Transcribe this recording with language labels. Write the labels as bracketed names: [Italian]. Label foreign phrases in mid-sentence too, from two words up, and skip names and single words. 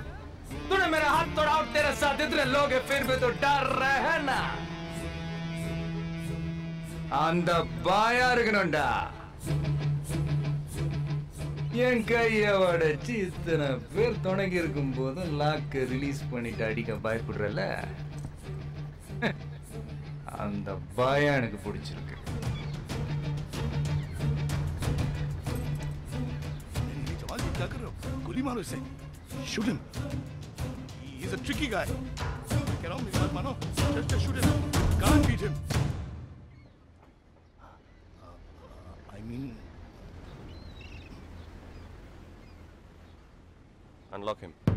[Hindi] तूने मेरा हाथ तोड़ा और तेरे साथ इतने लोग हैं, फिर भी तो डर रहे हैं ना? [Tamil] அந்த பாயா இருக்கணும்டா. என் கையை உடைச்சு இத்தனை பேர் துணைக்கு இருக்கும் போதும் [English] lock release [Tamil] பண்ணிட்டு அடிக்க பயப்படுறல, அந்த பாயா எனக்கு பிடிச்சிருக்கு. [Hindi] क्या कर रहे हो? गोली मारो इसे. [English] Shoot him. He is a tricky guy. Get on, [Hindi] मेरी बात मानो. [English] Just shoot him. Can't beat him. I mean, unlock him.